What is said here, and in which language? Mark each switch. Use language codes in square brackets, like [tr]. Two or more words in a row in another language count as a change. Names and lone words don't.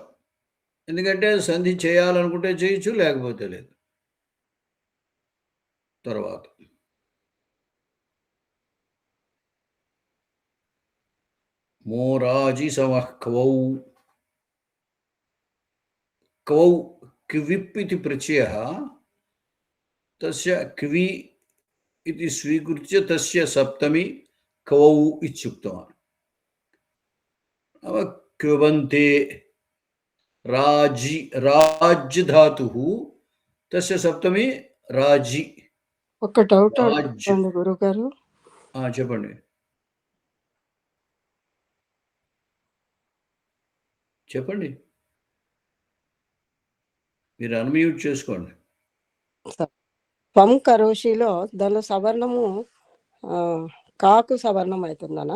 [te] ఎందుకంటే సంధి చేయాలనుకుంటే చేయొచ్చు, లేకపోతే లేదు. [sa] తర్వాత మోరాజి సమః క్వౌ. క్వౌ క్విప్ इति प्रत्ययः तस्य क्वि इति स्वीकृत्य तस्य सप्तमी क्वौ इत्युक्तवान्. नाम क्वबन्ते राजि राज् धातुः तस्य सप्तमी राजि. [te] ఒక డౌట్ రాజ్. అడుగుతాను గురుగారు. చెప్పండి. చెప్పండి. మీరు అన్మ్యూట్ చేసుకోండి. [sa] త్వం కరోషిలో [te] దానిలో సవర్ణము కాకు సవర్ణం అవుతుందనా?